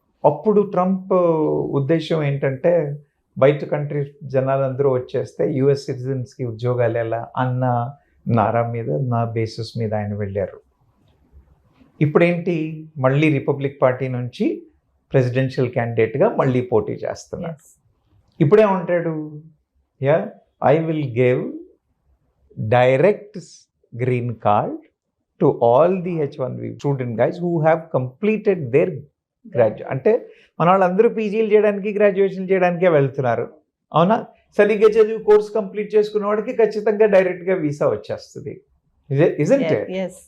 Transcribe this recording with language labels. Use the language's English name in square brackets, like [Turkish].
[Telugu] అప్పుడు ట్రంప్ ఉద్దేశం ఏంటంటే బయట కంట్రీ జనాలందరూ వచ్చేస్తే యుఎస్ సిటిజన్స్కి ఉద్యోగాలు ఎలా అన్న నారా మీద, నా బేసిస్ మీద ఆయన వెళ్ళారు. ఇప్పుడేంటి, మళ్ళీ రిపబ్లిక్ పార్టీ నుంచి ప్రెసిడెన్షియల్ క్యాండిడేట్గా మళ్ళీ పోటీ చేస్తున్నారు. ఇప్పుడేమంటాడు? [English] I will give direct green card to all the H1B student guys who have completed their graduate. [Telugu] అంటే మన వాళ్ళందరూ పీజీలు చేయడానికి, గ్రాడ్యుయేషన్ చేయడానికే వెళ్తున్నారు, అవునా? సరిగ్గా చదివి కోర్స్ కంప్లీట్ చేసుకున్న వాడికి ఖచ్చితంగా డైరెక్ట్గా వీసా వచ్చేస్తుంది, [English] isn't it?